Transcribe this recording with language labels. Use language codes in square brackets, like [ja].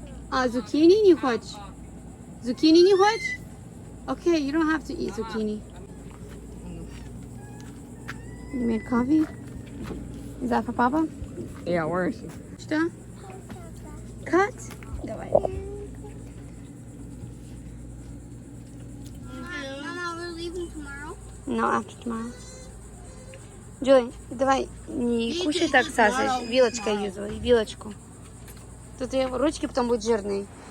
[ru] А, zucchini не хочешь? Zucchini не хочешь? [en] Okay, you don't have to eat zucchini. You made coffee? Is that for Papa? Yeah, where is she? [ru] Что? [en] Cut? [ru] Давай. [en] Mama, we're leaving tomorrow. No, after tomorrow. [ru] Джой, давай не кушай так сасаж. Вилочкой юзай, вилочку. Тут ее ручки потом будут жирные.